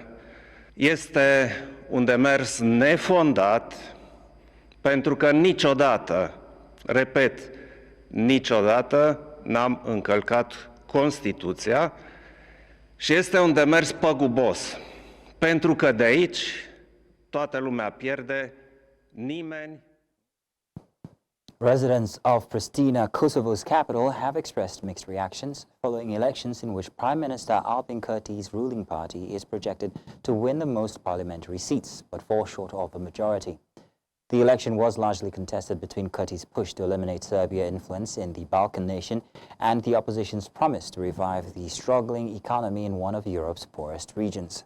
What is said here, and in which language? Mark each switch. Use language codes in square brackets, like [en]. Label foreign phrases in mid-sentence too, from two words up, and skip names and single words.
[ro] Este un demers nefondat, pentru că niciodată, repet, niciodată n-am încălcat Constituția și este un demers păgubos, pentru că de aici toată lumea pierde, nimeni. [en] Residents of Pristina, Kosovo's capital, have expressed mixed reactions following elections in which Prime Minister Albin Kurti's ruling party is projected to win the most parliamentary seats, but fall short of a majority. The election was largely contested between Kurti's push to eliminate Serbia's influence in the Balkan nation and the opposition's promise to revive the struggling economy in one of Europe's poorest regions.